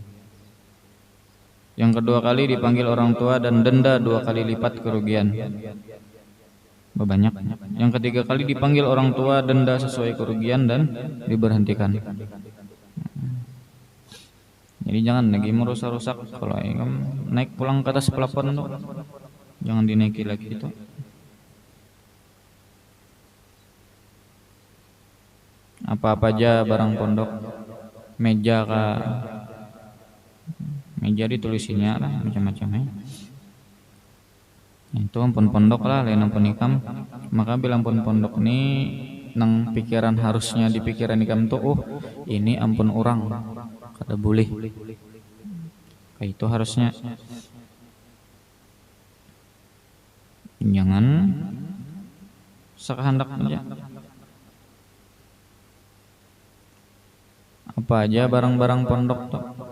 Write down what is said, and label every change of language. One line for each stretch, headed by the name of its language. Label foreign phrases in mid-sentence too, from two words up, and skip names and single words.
Indonesian: Yang kedua kali dipanggil orang tua dan denda 2 kali lipat kerugian. Banyak. Yang ketiga kali dipanggil orang tua, denda sesuai kerugian dan diberhentikan. Jadi jangan lagi merusak-rusak.
Banjar: Kalau naik pulang ke atas pelapon tuh, jangan dinaiki lagi itu. Apa-apa aja barang pondok, meja kah, meja ditulisinnya lah macam-macamnya. Itu ampun pondok lah, lain ampun ikam. Maka bila ampun pondok ini nang pikiran harusnya di pikiran ikam tuh, ini ampun orang. Kada boleh.
Indonesian: Kayak itu harusnya. Jangan sekehendak aja.
Banjar: Apa aja barang-barang pondok tuh.